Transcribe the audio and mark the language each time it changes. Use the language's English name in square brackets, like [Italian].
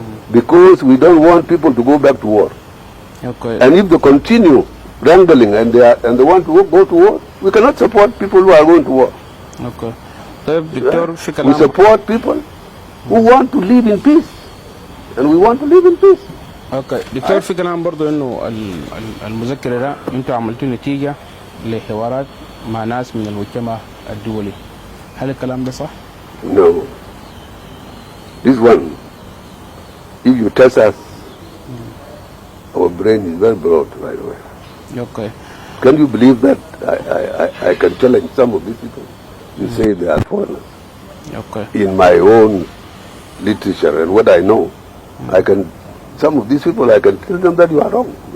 [English] Because we don't want people to go back to war. Okay. And if they continue wrangling and they want to go to war, we cannot support people who are going to war. Okay. We support people who want to live in peace. And we want to live in peace. [Arabic] اوكي دكتور، في كلام برضه انه المذكره ده انتوا عملتوا نتيجه لحوارات مع ناس من المجتمع الدولي، هل الكلام ده صح؟ [English] No. This one, if you test us, our brain is very broad, by the way. Okay. Can you believe that I can challenge some of these people? You say they are foreigners. Okay. In my own literature and what I know, I can, some of these people, I can tell them that you are wrong.